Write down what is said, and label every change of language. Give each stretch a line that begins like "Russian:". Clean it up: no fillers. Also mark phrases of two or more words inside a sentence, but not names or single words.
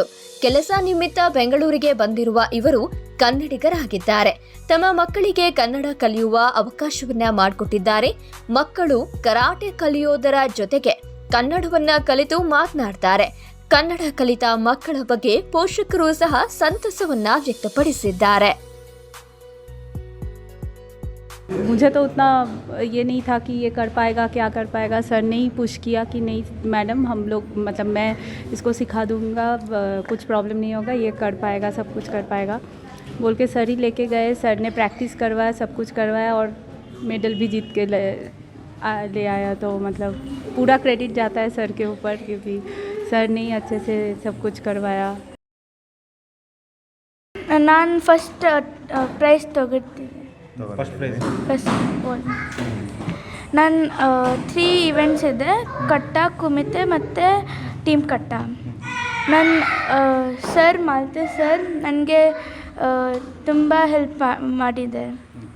Kannada: ಕೆಲಸ ನಿಮಿತ್ತ ಬೆಂಗಳೂರಿಗೆ ಬಂದಿರುವ ಇವರು ಕನ್ನಡಿಗರಾಗಿದ್ದಾರೆ. ತಮ್ಮ ಮಕ್ಕಳಿಗೆ ಕನ್ನಡ ಕಲಿಯುವ ಅವಕಾಶವನ್ನ ಮಾಡಿಕೊಟ್ಟಿದ್ದಾರೆ. ಮಕ್ಕಳು ಕರಾಟೆ ಕಲಿಯೋದರ ಜೊತೆಗೆ ಕನ್ನಡವನ್ನ ಕಲಿತು ಮಾತನಾಡ್ತಾರೆ. ಕನ್ನಡ ಕಲಿತ ಮಕ್ಕಳ ಬಗ್ಗೆ ಪೋಷಕರು ಸಹ ಸಂತಸವನ್ನ ವ್ಯಕ್ತಪಡಿಸಿದ್ದಾರೆ.
Hindi: मुझे तो उतना ये नहीं था कि ये कर पाएगा, क्या कर पाएगा. सर ने ही पुश किया कि नहीं मैडम, हम लोग मतलब मैं इसको सिखा दूंगा, कुछ प्रॉब्लम नहीं होगा, ये कर पाएगा, सब कुछ कर पाएगा बोल के सर ही लेके गए. सर ने प्रैक्टिस करवाया, सब कुछ करवाया और मेडल भी जीत के ले आया. तो मतलब पूरा क्रेडिट जाता है सर के ऊपर, क्योंकि सर ने ही अच्छे से सब कुछ करवाया.
Kannada: ನಾನು
English: first prize
Kannada: ತೊಗೊಳ್ತೀನಿ. ನಾನು 3 ಇವೆಂಟ್ಸ್ ಇದೆ, ಕಟ್ಟ, ಕುಮಿತೆ ಮತ್ತು ಟೀಮ್ ಕಟ್ಟ. ನನ್ನ ಸರ್ ಮಾಲ್ತೇಶ್ ಸರ್ ನನಗೆ ತುಂಬ ಹೆಲ್ಪ್ ಮಾಡಿದೆ.